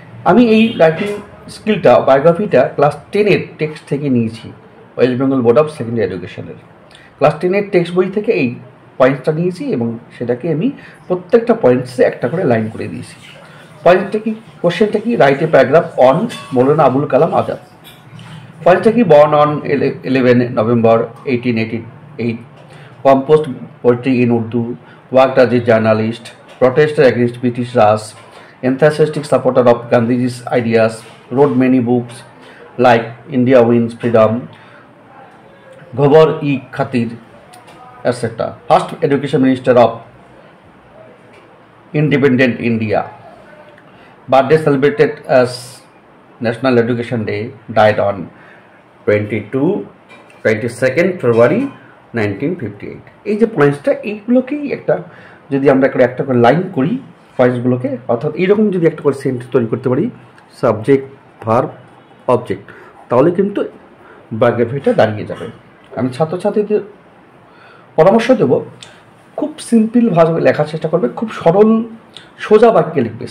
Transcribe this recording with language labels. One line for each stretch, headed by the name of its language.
Bangla: আমি এই রাইটিং স্কিলটা, বায়োগ্রাফিটা ক্লাস 10 টেক্সট থেকে নিয়েছি, West Bengal board of secondary এডুকেশনের ক্লাস 10 টেক্সট বই থেকে এই পয়েন্টসটা নিয়েছি এবং সেটাকে আমি প্রত্যেকটা পয়েন্টসে একটা করে লাইন করে দিয়েছি। পয়েন্টটা কি, কোশ্চেনটা কি,
English: Write a paragraph on Maulana Abul Kalam Azad.
Bangla: পয়েন্টটা কি,
English: Born on 11 November 1888, composed poetry in Urdu, worked as a journalist, protested against British Raj, enthusiastic supporter of Gandhiji's ideas, wrote many books like India Wins Freedom, Ghabar-e-Khatir, etc. First Education Minister of Independent India. Birthday celebrated as National Education Day, died on 22nd February 1958.
Bangla: এই যে পয়েন্টসটা, এইগুলোকেই একটা যদি আমরা একটা করে line করি পয়েন্টসগুলোকে, অর্থাৎ এইরকম যদি একটা করে সেন্টেন্স তৈরি করতে পারি, সাবজেক্ট, ভার্ব, অবজেক্ট, তাহলে কিন্তু বায়োগ্রাফিটা দাঁড়িয়ে যাবে। আমি ছাত্রছাত্রীদের পরামর্শ দেব, খুব সিম্পল ভাবে লেখার চেষ্টা করবে, খুব সরল সোজা বাক্যে লিখবে।